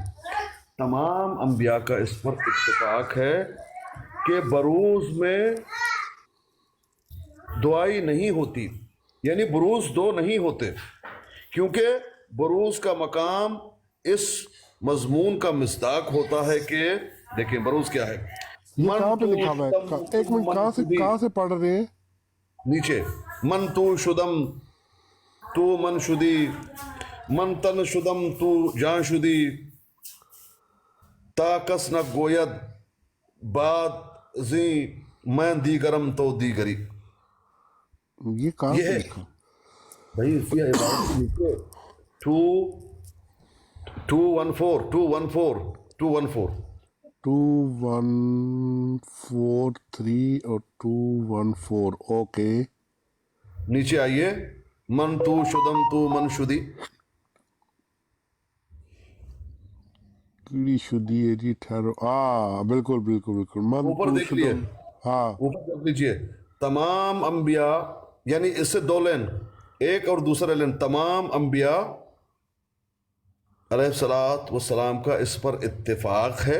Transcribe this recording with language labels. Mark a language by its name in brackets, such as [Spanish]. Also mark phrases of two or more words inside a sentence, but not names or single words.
[Urdu] تمام انبیاء کا اس پر اتفاق ہے کہ بروز میں دعائی نہیں ہوتی، یعنی بروز دو نہیں ہوتے، کیونکہ بروز کا مقام اس مضمون کا مصداق ہوتا ہے کہ دیکھیں بروز کیا ہے. یہ کہاں پہ لکھا ہوا ہے؟ ایک منٹ، کہاں سے پڑھ رہے ہیں؟ [Persian] نیچے من تو شدم تو من شدی، من تن شدم تو جان شدی، تا کس نہ گوید باد زی میں دیگرم تو دیگری. [Urdu] یہ کہاں یہ پہ ہے لکھا؟ بھائی اس کی عبارت نیچے 214 2143 اور 214. اوکے نیچے آئیے. [Persian] من تو شدم تو من شدی. [Punjabi] کیڑی شدی ہے جی، ٹھہرو. [Urdu] بالکل بالکل بالکل. من اوپر تو دیکھ لیے، شدم. ہاں اوپر دیکھ لیجیے. تمام انبیاء، یعنی اس سے دو لین، ایک اور دوسرا لین. تمام انبیاء [Arabic] علیہ الصلاۃ والسلام [Urdu] کا اس پر اتفاق ہے.